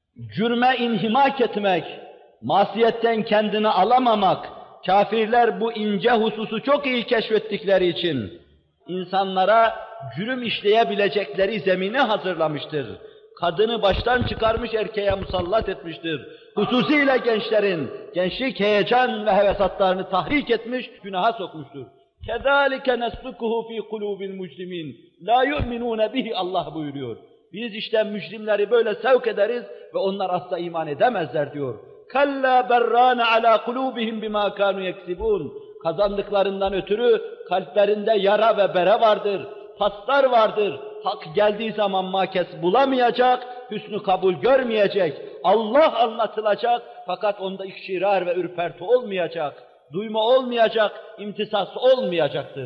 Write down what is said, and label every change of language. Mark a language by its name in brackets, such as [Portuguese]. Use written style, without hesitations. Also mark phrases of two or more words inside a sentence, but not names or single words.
[Turkish] cürme inhimak etmek, masiyetten kendini alamamak, kafirler bu ince hususu çok iyi keşfettikleri için insanlara cürüm işleyebilecekleri zemini hazırlamıştır. Kadını baştan çıkarmış, erkeğe musallat etmiştir. Hususiyle gençlerin, gençlik heyecan ve hevesatlarını tahrik etmiş, günaha sokmuştur. [Arabic] كَذَٰلِكَ نَسْلُكُهُ ف۪ي قُلُوبِ الْمُجْرِمِينَ لَا يُؤْمِنُونَ بِهِ [Turkish] Allah buyuruyor. Biz işte mücrimleri böyle sevk ederiz ve onlar asla iman edemezler diyor. [Arabic] كَلَّا بَرَّانَ عَلَى قُلُوبِهِمْ بِمَا كَانُوا يَكْسِبُونَ [Turkish] Kazandıklarından ötürü kalplerinde yara ve bere vardır, paslar vardır. Hak geldiği zaman makes bulamayacak, hüsnü kabul görmeyecek. Allah anlatılacak fakat onda ikşirar ve ürperti olmayacak. Duyma olmayacak, imtisas olmayacaktır.